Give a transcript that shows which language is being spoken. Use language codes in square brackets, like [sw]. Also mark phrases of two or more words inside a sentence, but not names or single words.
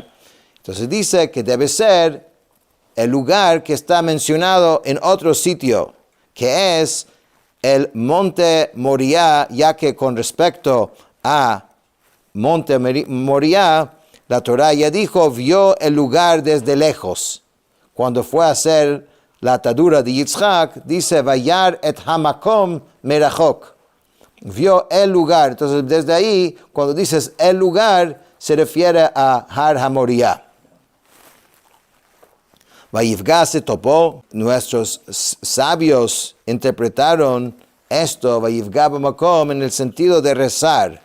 [es] Entonces dice que debe ser el lugar que está mencionado en otro sitio, que es el Monte Moriah, ya que con respecto a Monte Moriah, la Torah ya dijo, vio el lugar desde lejos. Cuando fue a hacer la atadura de Yitzhak, dice, [he] וירא את המקום מרחוק. [es] Vio el lugar. Entonces, desde ahí, cuando dices el lugar, se refiere a Har HaMoriah. Vayifga se topó, nuestros sabios interpretaron esto, [he] ויפגע במקום, [es] en el sentido de rezar.